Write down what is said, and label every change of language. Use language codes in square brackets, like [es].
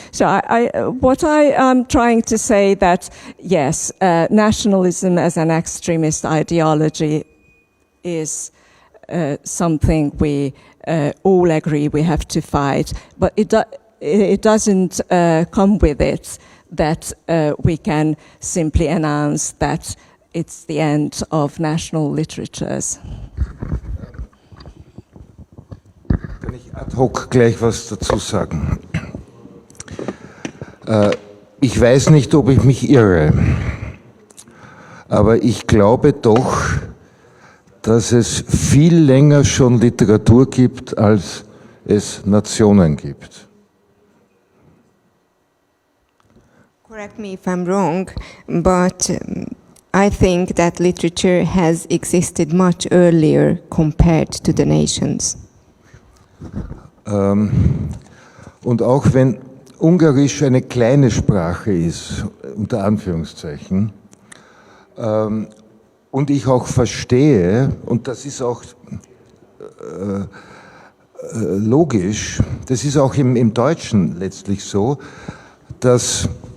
[en] So what I am trying to say that, yes, nationalism as an extremist ideology is something we all agree we have to fight, but it doesn't come with it that we can simply announce that it's the end of national literatures. [de] Kann ich ad hoc gleich was dazu sagen? Ich weiß nicht, ob ich mich irre, aber ich glaube doch, dass es viel länger schon Literatur gibt, als es Nationen gibt. [en] Correct me if I'm wrong, but I think that literature has existed much earlier compared to the nations. [de] Und auch wenn Ungarisch eine kleine Sprache ist, unter Anführungszeichen, und ich auch verstehe, und das ist auch logisch, das ist auch im Deutschen letztlich so, dass